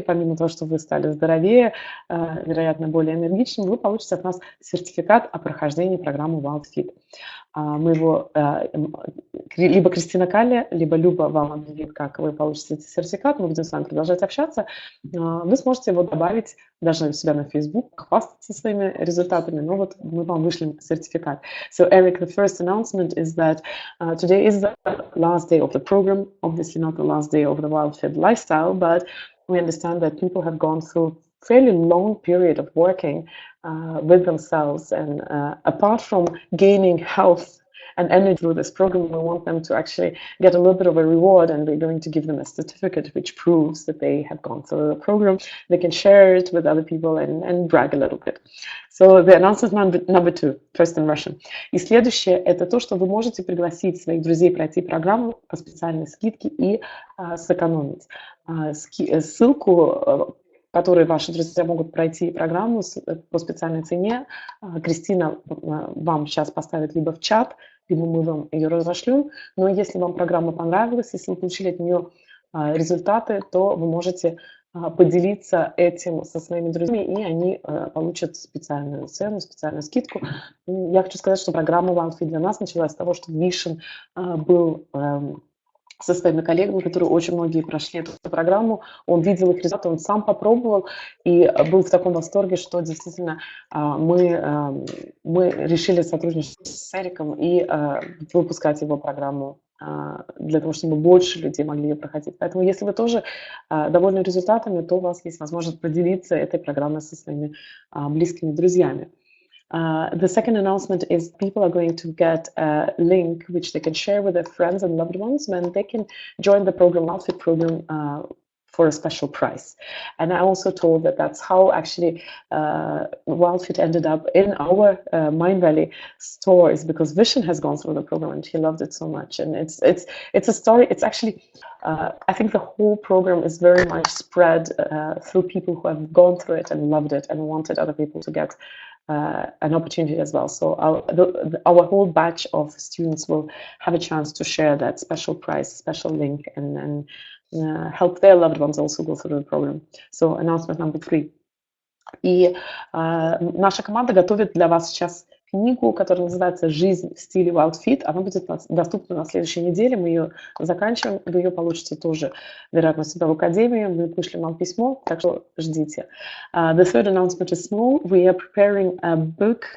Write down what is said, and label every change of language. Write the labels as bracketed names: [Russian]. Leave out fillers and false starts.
[Russian] Помимо того, что вы стали здоровее, вероятно, более энергичным, вы получите от нас сертификат о прохождении программы wildfit. Мы его, либо Кристина Калли, либо Люба вам объявит, как вы получите этот сертификат. Мы будем с вами продолжать общаться. Вы сможете его добавить даже у себя на Facebook, хвастаться своими результатами, но вот мы вам вышлем сертификат. [English] So, Eric, the first announcement is that today is the last day of the program, obviously not the last day of the wildfit lifestyle, but we understand that people have gone through a fairly long period of working with themselves, and apart from gaining health and energy through this program, we want them to actually get a little bit of a reward, and we're going to give them a certificate which proves that they have gone through the program. They can share it with other people and brag a little bit. So the announcement number two, first in Russian. [Russian] И следующее – это то, что вы можете пригласить своих друзей пройти программу по специальной скидке и сэкономить. Ссылку, которые ваши друзья могут пройти программу по специальной цене, Кристина вам сейчас поставит либо в чат, либо мы вам ее разошлем. Но если вам программа понравилась, если вы получили от нее результаты, то вы можете поделиться этим со своими друзьями, и они получат специальную цену, специальную скидку. Я хочу сказать, что программа wildfit для нас началась с того, что Вишен был со своими коллегами, которые очень многие прошли эту программу, он видел их результаты, он сам попробовал и был в таком восторге, что действительно мы решили сотрудничать с Эриком и выпускать его программу для того, чтобы больше людей могли ее проходить. Поэтому если вы тоже довольны результатами, то у вас есть возможность поделиться этой программой со своими близкими друзьями. [English] The second announcement is people are going to get a link which they can share with their friends and loved ones, and they can join the program, wildfit program, for a special price. And I also told that that's how actually wildfit ended up in our Mind Valley stores, because Vishen has gone through the program and he loved it so much. And it's a story. It's actually I think the whole program is very much spread through people who have gone through it and loved it and wanted other people to get an opportunity as well. So our whole batch of students will have a chance to share that special prize, special link, and help their loved ones also go through the program. So announcement number 3. [Russian] И наша команда готовит для вас сейчас книгу, которая называется «Жизнь в стиле wildfit». Она будет доступна на следующей неделе. Мы ее заканчиваем. Вы ее получите тоже, вероятно, себя в академии. Мы пришлем вам письмо, так что ждите. [English] The third announcement is small. We are preparing a book.